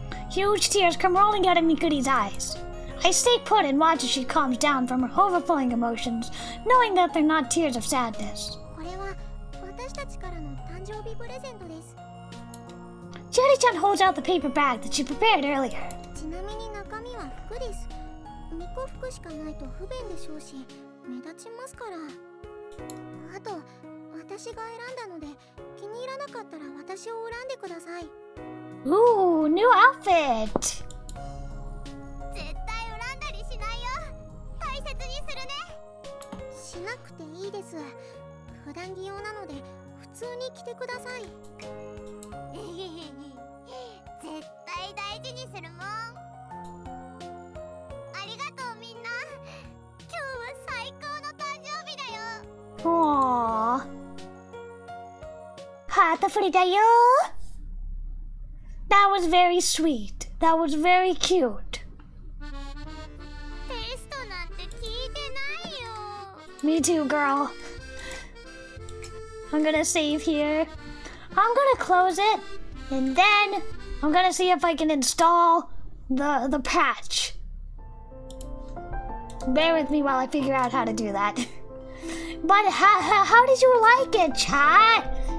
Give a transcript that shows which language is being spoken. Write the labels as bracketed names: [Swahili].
[English] Huge tears come rolling out of Mikuri's eyes. I stay put and watch as she calms down from her overflowing emotions, knowing that they're not tears of sadness. [Japanese] これは私たちからの誕生日プレゼントです。 [English] Cherry-chan holds out the paper bag that she prepared earlier. [Japanese] ちなみに中身は服です。巫女服しかないと不便でしょうし、目立ちますから。あと、私が選んだので、気に入らなかったら私を恨んでください。 [English] Ooh, new outfit! [Japanese] 絶対恨んだりしないよ。大切にするね。しなくていいです。普段着用なので普通に着てください。絶対大事にするもん。ありがとうみんな。今日は最高の誕生日だよ。 Aww. ハートフリだよ。 [English] That was very sweet. That was very cute. [Japanese] テストなんて聞いてないよ。 [English] Me too, girl. I'm gonna save here. I'm gonna close it, and then I'm gonna see if I can install the patch. Bear with me while I figure out how to do that. But how did you like it, chat?